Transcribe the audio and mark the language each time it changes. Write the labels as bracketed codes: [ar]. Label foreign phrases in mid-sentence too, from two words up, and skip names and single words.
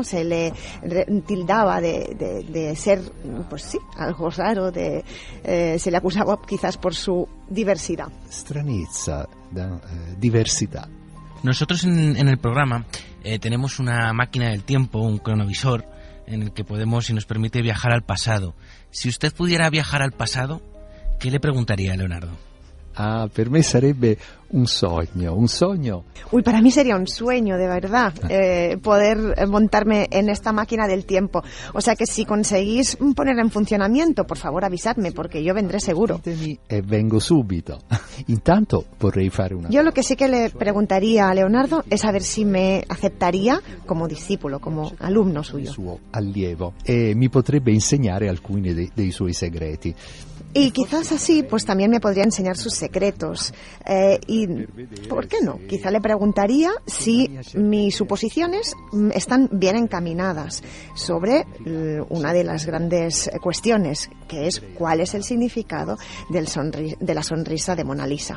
[es] Se le tildaba de ser, pues sí, algo raro, se le acusaba quizás por su diversidad. Stranezza, diversidad. Nosotros en el programa tenemos una máquina del tiempo, un cronovisor, en el que podemos, si nos permite, viajar al pasado. Si usted pudiera viajar al pasado, ¿qué le preguntaría a Leonardo? [it] Per me sarebbe un sogno. [es] Uy, para mí sería un sueño, de verdad, poder montarme en esta máquina del tiempo. O sea que si conseguís ponerla en funcionamiento, por favor avisadme, porque yo vendré seguro. [it] Ditemi e vengo subito. Intanto vorrei fare una... [es] Yo lo que sí que le preguntaría a Leonardo es a ver si me aceptaría como discípulo, como alumno suyo. [it] Suo allievo. E mi potrebbe insegnare alcuni dei suoi segreti. [es] Y quizás así, pues también me podría enseñar sus secretos. Y, ¿por qué no? Quizá le preguntaría si mis suposiciones están bien encaminadas sobre una de las grandes cuestiones, que es cuál es el significado de la sonrisa de Mona Lisa.